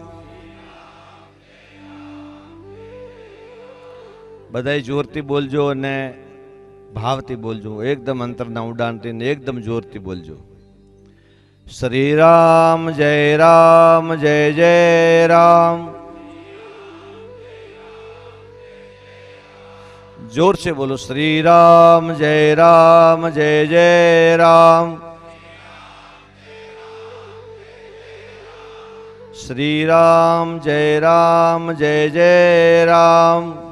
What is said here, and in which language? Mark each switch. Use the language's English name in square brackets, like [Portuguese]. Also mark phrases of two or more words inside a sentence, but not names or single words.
[Gujarati] બધા જોરથી બોલજો અને ભાવથી બોલજો, એકદમ અંતરના ઉડાનથી ને એકદમ જોરથી બોલજો. શ્રી રામ જય રામ જય જય રામ. [Hindi] जोर से बोलो श्री राम जय जय राम. श्री राम जय जय राम.